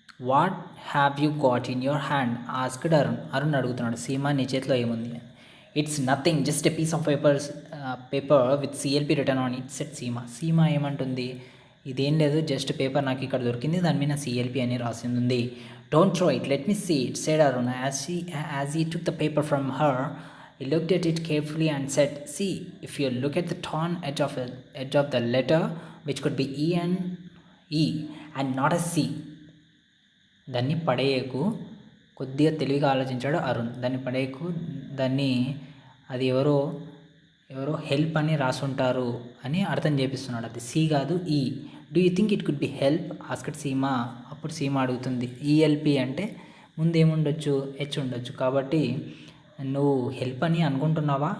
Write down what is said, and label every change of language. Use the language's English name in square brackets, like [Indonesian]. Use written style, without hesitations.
[English] What have you got in your hand asked Arun. [Telugu] Arun అడుగుతున్నాడు, సీమా నీ చేతిలో ఏముంది? [English] It's nothing, just a piece of paper with CLP return on it said Seema. [Telugu] Seema ఏమంటుంది, ఇదేం లేదు, జస్ట్ పేపర్ నాకు ఇక్కడ దొరికింది, దాని మీద సిఎల్పి అని రాసింది ఉంది. [English] Don't throw it, let me see it said Arun as he took the paper from her. He looked at it carefully and said, see, if you look at the torn edge of the letter, which could be E and not a C. [Telugu] దాన్ని పడేయకు. కొద్దిగా తెలివిగా ఆలోచించాడు అరుణ్. దాన్ని పడేయకు, దాన్ని అది ఎవరో help అని రాసుంటారు అని అర్థం చేపిస్తున్నాడు. అది సి కాదు, ఈ. [English] Do you think it could be help asked Seema. [Telugu] అప్పుడు సీమా అడుగుతుంది, ఈఎల్పి అంటే ముందేముండొచ్చు, హెచ్ ఉండొచ్చు, కాబట్టి నువ్వు హెల్ప్ అని అనుకుంటున్నావా?